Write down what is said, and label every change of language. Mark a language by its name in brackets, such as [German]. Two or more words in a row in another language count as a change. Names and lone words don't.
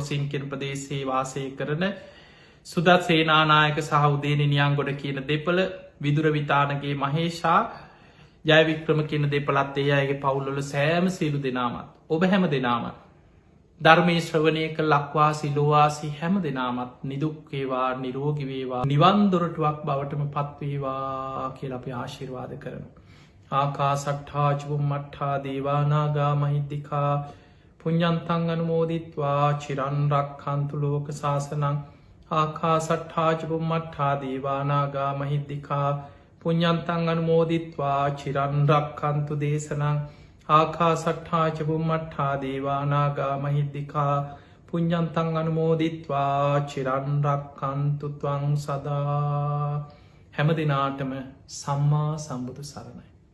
[Sinhala] ක්‍රොසින් කියන ප්‍රදේශයේ වාසය කරන සුදත් සේනානායක සහ උදේනි නියංගොඩ කියන දෙපළ විදුර විතානගේ මහේෂා ජයවික්‍රම කියන දෙපලත් ඒ අයගේ පවුල්ලොල සෑම සියලු දෙනාමත් ඔබ හැම දෙනාමත් ධර්මය ශ්‍රවණයක ලක්වාසි ලෝවාසි හැම දෙනාමත් නිදුක්කේවා නිරෝගිවේවා නිවන්දොරටුවක් බවටම පත්වේවා කියල අපි ආශිර්වාද කරනු. [Pali] ආකා සට්ඨාජුම් මට්ඨා දේවානාගා මහිද්දිකා පුඤ්ඤන්තං අනුමෝදිත්වා චිරන්රක් කන්තු ලෝක ශාසනං ආකා සට්ඨාජුම් මට්ඨා දේවානාගා මහිද්දිකා පුඤ්ඤන්තං අනුමෝදිත්වා චිරන්රක් කන්තු දේශනං ආකා සට්ඨාජුම් මට්ඨා දේවානාගා මහිද්දිකා පුඤ්ඤන්තං අනුමෝදිත්වා චිරන්රක් කන්තු ත්වං සදා. [Sinhala] හැම දිනාටම සම්මා සම්බුදු සරණයි.